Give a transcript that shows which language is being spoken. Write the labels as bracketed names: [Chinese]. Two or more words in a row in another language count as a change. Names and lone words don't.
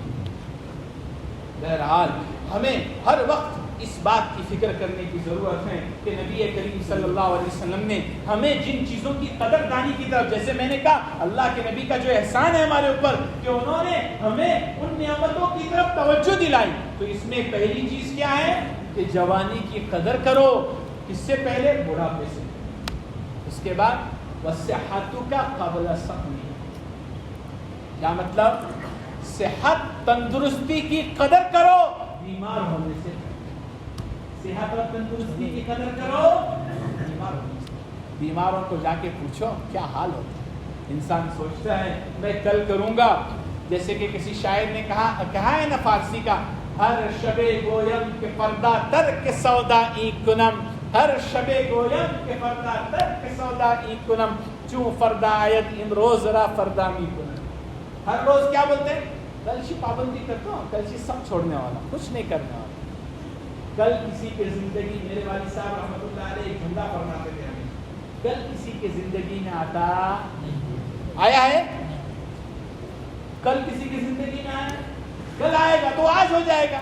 [Urdu] بہرحال ہمیں ہر وقت اس بات کی فکر کرنے کی ضرورت ہے کہ نبی کریم صلی اللہ علیہ وسلم نے ہمیں جن چیزوں کی قدر دانی کی طرف, جیسے میں نے کہا اللہ کے نبی کا جو احسان ہے ہمارے اوپر کہ انہوں نے ہمیں ان نعمتوں کی طرف توجہ دلائی, تو اس میں پہلی چیز کیا ہے کہ جوانی کی قدر کرو. اس سے پہلے بڑھاپے سے, اس کے بعد [Arabic] وَصِحَّتُكَ قَبْلَ سَقْمِكَ. [Urdu] کیا مطلب؟ صحت تندرستی کی قدر کرو بیمار ہونے سے. صحت اور تندرستی کی قدر کرو بیمار ہونے سے. بیماروں کو جا کے پوچھو کیا حال ہوتا ہے. انسان سوچتا ہے میں کل کروں گا, جیسے کہ کسی شاعر نے کہا ہے نا فارسی کا, [Persian] ہر شب گویم کے پردہ ترک سودا ای کنم, ہر شب گویم کے پردہ ترک سودا ای کنم, چوں فردا آیت امروز را فردا می کنم. [Urdu] ہر روز کیا بولتے ہیں؟ کل سے پابندی کرتا ہوں, کل سے سب چھوڑنے والا, کچھ نہیں کرنے والا. کل کسی کے زندگی, میرے والد صاحب [Arabic] رحمۃ اللہ علیہ [Urdu] ایک جملہ فرماتے تھے ہمیں, کل کسی کے زندگی میں آیا ہے, کل کسی کی زندگی میں آیا, کل آئے گا تو آج ہو جائے گا.